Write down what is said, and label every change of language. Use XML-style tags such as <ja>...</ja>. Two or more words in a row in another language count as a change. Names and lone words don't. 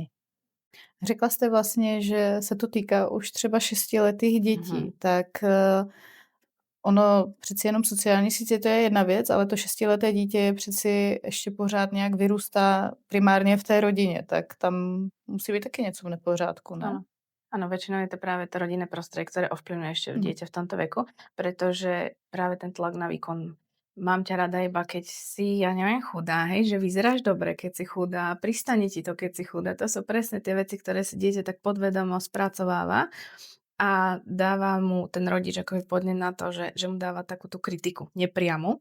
<cs>Řekla jste vlastně, že se to týká už třeba 6letých dětí, Mhm. tak ono přeci jenom sociální sítě to je jedna věc, ale to 6leté dítě je přeci ještě pořád nějak vyrůstá primárně v té rodině, tak tam musí být taky něco v nepořádku, ne?</cs> <sk>Áno. Áno, väčšinou je to práve to rodinné prostredie, ktoré ovplyvňuje ešte Mhm. dieťa v tomto veku, pretože práve ten tlak na výkon mám ťa rada iba keď si, ja neviem, chudá, hej, že vyzeráš dobre, keď si chudá, pristane ti to, keď si chudá. To sú presne tie veci, ktoré si dieťa tak podvedomo spracováva a dáva mu ten rodič ako podnet na to, že mu dáva takú tú kritiku, nepriamu.</sk>